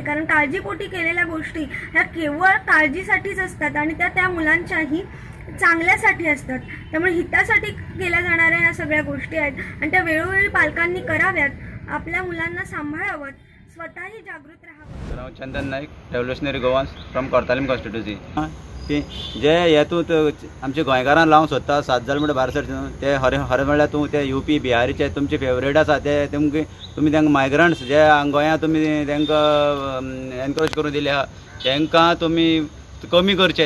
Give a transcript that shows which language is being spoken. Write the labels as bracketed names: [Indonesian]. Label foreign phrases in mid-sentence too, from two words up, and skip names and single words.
[Marathi] कारण काळजीपोटी केलेल्या गोष्टी ह्या केवळ काळजीसाठीच असतात आणि त्या मुलांच्याही चांगल्यासाठी असतात. त्यामुळे हितासाठी केल्या जाणाऱ्या ह्या सगळ्या गोष्टी आहेत आणि त्या वेळोवेळी पालकांनी कराव्यात. आपल्या मुलांना सांभाळावं, स्वतःही जागृत राहावं. [Konkani] हांव चंदन नाईक, [English] Revolutionary Goans from Cortalim constituency. [Konkani] जे हेतूंत आमच्या गोंयकारांक लावंक सोदता 7 जाल म्हणटा भायर सरचे न्हू, ते खरें म्हणल्यार तूं ते UP बिहारीचे तुमचे फेवरेट आसा ते तुमी तांकां मायग्रंट्स जे गोंयां तुमी तांकां एनकरेज करून दिले आहा तांकां तुमी कमी करचे.